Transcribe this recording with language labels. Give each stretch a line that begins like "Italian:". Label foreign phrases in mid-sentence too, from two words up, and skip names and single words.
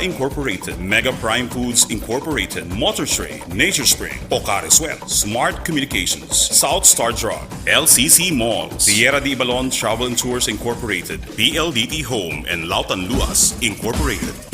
English: Incorporated, Mega Prime Foods Incorporated, Motor Trade, Nature Spring, Pocari Sweat, Smart Communications, South Star Drug, LCC Malls, Sierra de Ibalon Travel and Tours Incorporated, BLDT Home, and Lautan Luas Incorporated.